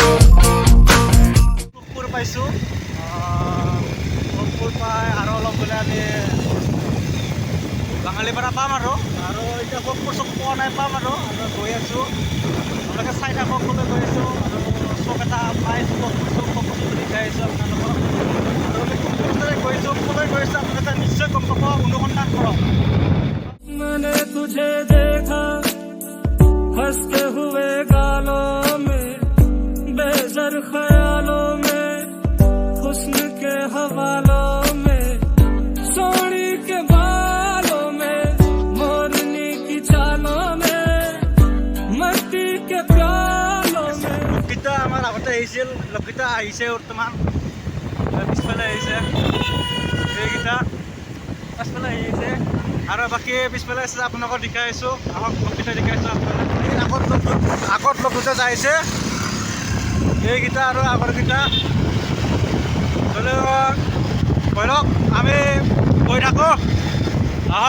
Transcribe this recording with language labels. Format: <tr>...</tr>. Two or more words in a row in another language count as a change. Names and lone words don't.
<as>ভোগপুৰ পাইছোঁ, ভোগপুৰ পাই আৰু অলপ গ'লে আমি বাঙালীপাৰা পাম আৰু এতিয়া ভোগপুৰ চব পোৱা নাই, পাম আৰু গৈ আছোঁ। আপোনালোকে চাই থাকক ক'লৈ গৈ আছোঁ আৰু চব এটা পাইছোঁ, ভোগপুৰ চব বস্তু দেখাই আহিছোঁ আপোনালোকক আৰু আমি কোনফালে গৈছোঁ ক'লৈ গৈছোঁ আপোনালোকে নিশ্চয় গম পাব, অনুসন্ধান কৰক।</as> <hi>मैंने तुझे देखा हंसते हुए गालों में, बेज़र ख्यालों में, हुस्न के हवालों में, सोनी के बालों में, मोरनी की चालों में, मट्टी के प्यालों में।</hi> <as>লোকগীতা আমাৰ আগতে আহিছিল, লোকগীতা আহিছে বৰ্তমান, পিছফালে আহিছে এইকেইটা, পাছফালে আহিছে আৰু বাকী পিছফালে আছে আপোনালোকক দেখাই আছোঁ। আহক লোকগীতা দেখাই আছোঁ আপোনালোকক। আগত লোকগীতা যাইছে এইকেইটা আৰু আগৰকেইটা ধৰক আমি গৈ থাকোঁ, আহক।</as>